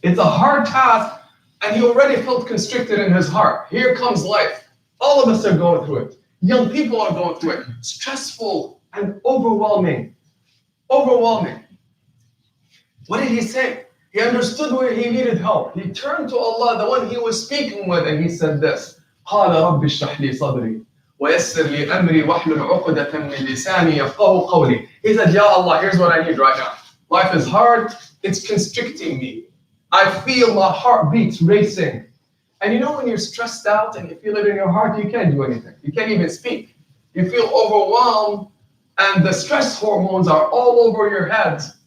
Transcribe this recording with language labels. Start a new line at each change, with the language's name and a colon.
English: It's a hard task, and he already felt constricted in his heart. Here comes life. All of us are going through it. Young people are going through it. Stressful and overwhelming. Overwhelming. What did he say? He understood where he needed help. He turned to Allah, the one he was speaking with, and he said this.
Arabic: قال رب اشرح لي صدري ويسر لي أمري واحلل عقدة من لساني يفقهوا قولي.
English: He said, Ya Allah, here's what I need right now. Life is hard. It's constricting me. I feel my heartbeats racing. And you know when you're stressed out and you feel it in your heart, you can't do anything. You can't even speak. You feel overwhelmed, and the stress hormones are all over your head.